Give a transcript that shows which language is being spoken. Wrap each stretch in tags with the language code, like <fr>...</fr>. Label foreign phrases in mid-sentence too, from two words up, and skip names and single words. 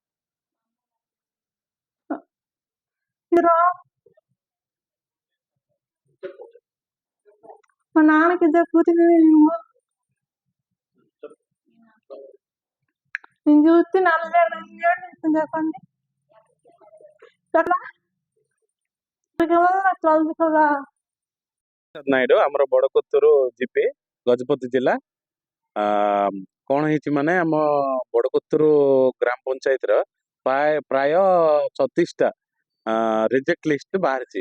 <te>మా నాన్నకి ఇద్దరు కూతురు. నేను చూస్తే నల్లలేదు. చెప్పండి</te> <or>ନାଇଡୁ ଆମର ବଡକତୁରୁ ଜିପି ଗଜପତି ଜିଲ୍ଲା। କଣ ହେଇଛି ମାନେ ଆମ ବଡକତୁରୁ ଗ୍ରାମ ପଞ୍ଚାୟତର ପ୍ରାୟ 36ଟା ରିଜେକ୍ଟ ଲିଷ୍ଟ ବାହାରିଛି।</or>